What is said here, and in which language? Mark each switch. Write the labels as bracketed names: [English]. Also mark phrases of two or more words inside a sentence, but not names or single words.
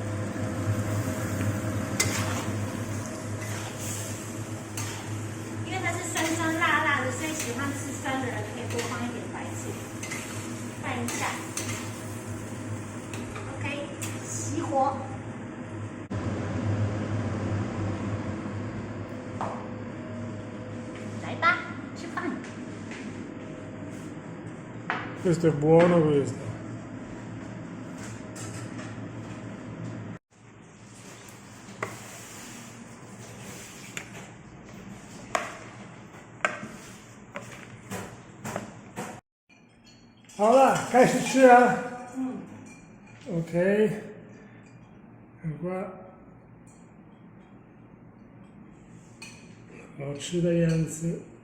[Chinese] 因为它是酸酸辣辣的，所以喜欢吃酸的人可以多放一点白醋。拌一下。OK， 熄火。来吧，吃饭。 [Italian] Questo è buono questo. [Chinese] 好了，开始吃啊。OK， 很快，好吃的样子。